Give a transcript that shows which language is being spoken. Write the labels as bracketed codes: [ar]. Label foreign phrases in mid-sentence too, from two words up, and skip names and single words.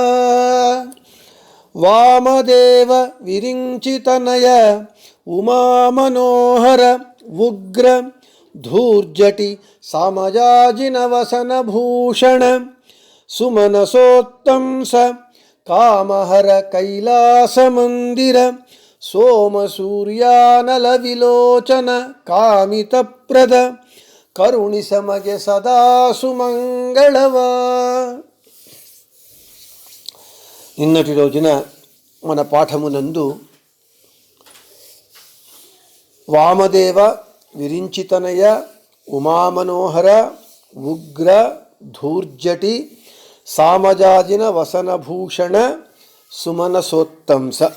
[kn] ವಾಮದೇವ ವಿರಿಂಚಿತನಯ ಉಮಾಮನೋಹರ ಉಗ್ರ ಧೂರ್ಜಟಿ ಸಾಮಜಾಜಿನ ವಸನ ಭೂಷಣ ಸುಮನಸೋತ್ತಂಸ ಕಾಮಹರ ಕೈಲಾಸ ಮಂದಿರ ಸೋಮ ಸೂರ್ಯಾನಲ ವಿಲೋಚನ ಕಾಮಿತಪ್ರದ ಕರುಣಿಸಮಗೆ ಸದಾ ಸುమంగళవ. [te] నిన్నటి రోజున మన పాఠమునందు [kn] ವಾಮದೇವ ವಿರಿಂಚಿತನಯ ಉಮಾಮನೋಹರ ಉಗ್ರ ಧೂರ್ಜಟಿ ಸಾಮಜಾಜಿನ ವಸನಭೂಷಣ ಸುಮನಸೋತ್ತಂಸ